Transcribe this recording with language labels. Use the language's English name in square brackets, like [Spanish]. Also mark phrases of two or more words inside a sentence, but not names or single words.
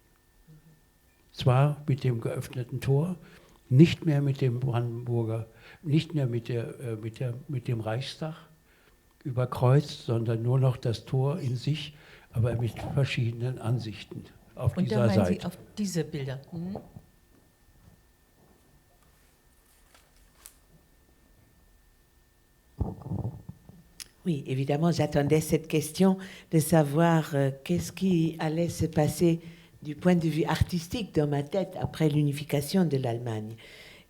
[German] Zwar mit dem geöffneten Tor, nicht mehr mit dem Brandenburger, nicht mehr mit dem Reichstag überkreuzt, sondern nur noch das Tor in sich, aber mit verschiedenen Ansichten auf Und dieser da meinen Seite. Sie auf diese Bilder. Mhm. [French] Oui, évidemment, j'attendais cette question de savoir qu'est-ce qui allait se passer du point de vue artistique dans ma tête après l'unification de l'Allemagne.